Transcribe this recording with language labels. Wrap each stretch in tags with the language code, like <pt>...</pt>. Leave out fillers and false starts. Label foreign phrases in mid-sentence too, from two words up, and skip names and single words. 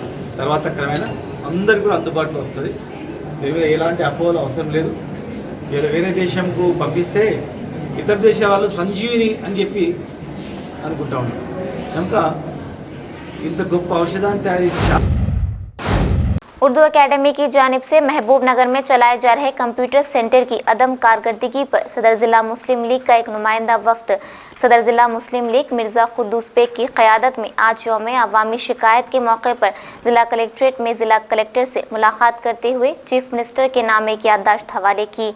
<te>తర్వాత క్రమేణా అందరికీ కూడా అందుబాటులో వస్తుంది. ఎలాంటి అపోహలు అవసరం లేదు. ఇలా వేరే దేశంకు పంపిస్తే ఇతర దేశ వాళ్ళు సంజీవిని అని చెప్పి అనుకుంటా ఉన్నారు. కనుక ఇంత గొప్ప ఔషధాన్ని తయారు చేసి</te> <ur>اردو اکیڈمی کی جانب سے محبوب نگر میں چلائے جا رہے کمپیوٹر سینٹر کی عدم کارکردگی پر صدر ضلع مسلم لیگ کا ایک نمائندہ وفد صدر ضلع مسلم لیگ مرزا قدوس بیگ کی قیادت میں آج یوم عوامی شکایت کے موقع پر ضلع کلیکٹریٹ میں ضلع کلیکٹر سے ملاقات کرتے ہوئے چیف منسٹر کے نام ایک یادداشت حوالے کی۔</ur>